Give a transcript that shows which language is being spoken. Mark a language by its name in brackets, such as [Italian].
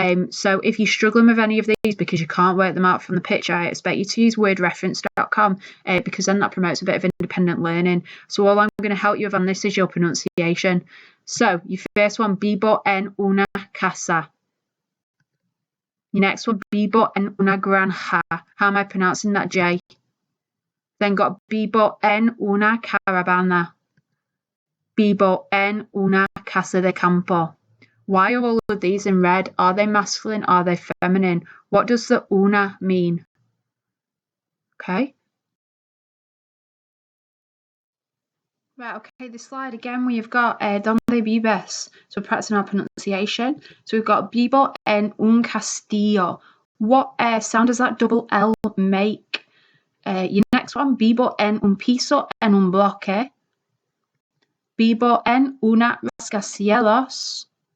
[English] So if you're struggling with any of these because you can't work them out from the picture, I expect you to use wordreference.com because then that promotes a bit of independent learning. So all I'm going to help you with on this is your pronunciation. So your first one, [Spanish] vivo en una casa. [English] Your next one, [Spanish] vivo en una granja. [English] How am I pronouncing that J? Then got [Spanish] vivo en una caravana. Vivo en una casa de campo. [English] Why are all of these in red? Are they masculine? Are they feminine? What does the una mean? Okay. Right, okay, this slide again, we've got [Spanish] Dónde Vives. [English] So we're practicing our pronunciation. So we've got [Spanish] vivo en un castillo. [English] What sound does that double L make? Your next one, [Spanish] vivo en un piso en un bloque. Vivo en una rascacielos.